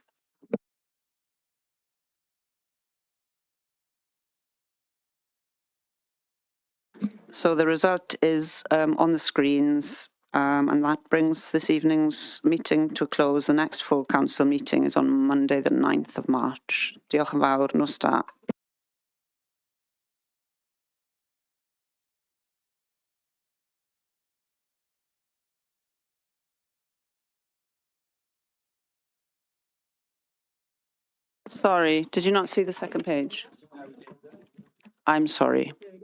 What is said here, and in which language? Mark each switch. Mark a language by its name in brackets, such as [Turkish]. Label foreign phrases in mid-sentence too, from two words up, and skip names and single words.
[English] So the result is on the screens, and that brings this evening's meeting to a close. The next full council meeting is on Monday, the 9th of March. [Welsh] Diolch yn fawr, nos da. [English] Sorry, did you not see the second page? I'm sorry.